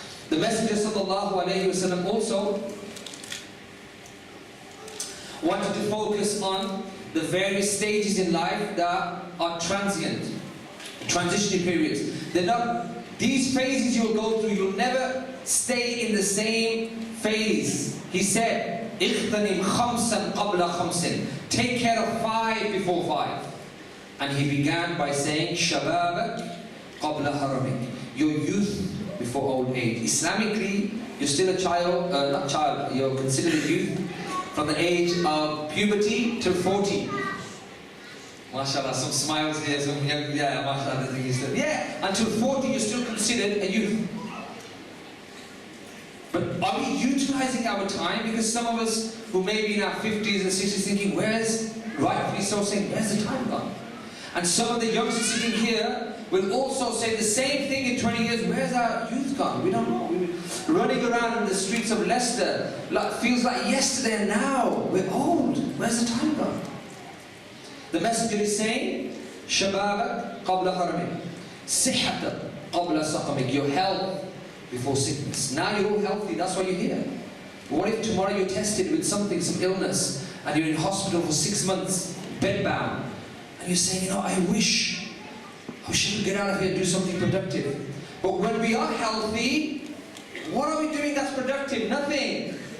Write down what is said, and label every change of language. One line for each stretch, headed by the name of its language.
English: The Messenger sallallahu alayhi wa sallam also wanted to focus on the various stages in life that are transient. Transitionary periods. They're not, these phases you'll go through, you'll never stay in the same phase. He said,
Arabic: اغتنم خمسا قبل خمس.
English: Take care of 5 before 5. And he began by saying,
Arabic: شبابك قبل هرمك.
English: Your youth before old age. Islamically, you're still a child, not child, you're considered a youth from the age of puberty till 40. MashaAllah, some smiles here, some young, yeah, MashaAllah, the thing is that, yeah, until 40 you're still considered a youth. But are we utilizing our time? Because some of us who may be in our 50s and 60s thinking, rightfully so saying, where's the time gone? And some of the youngsters sitting here will also say the same thing in 20 years, where's our youth gone? We don't know. We're running around in the streets of Leicester, feels like yesterday and now. We're old. Where's the time gone? The Messenger is saying,
Arabic: شَبَابَكْ قَبْلَ هَرَمِكْ صِحَّةً قَبْلَ سَقَمِكْ.
English: Your health before sickness. Now you're all healthy, that's why you're here. But what if tomorrow you're tested with something, some illness, and you're in hospital for 6 months, bedbound, and you're saying, I wish I could get out of here and do something productive. But when we are healthy, what are we doing that's productive? Nothing.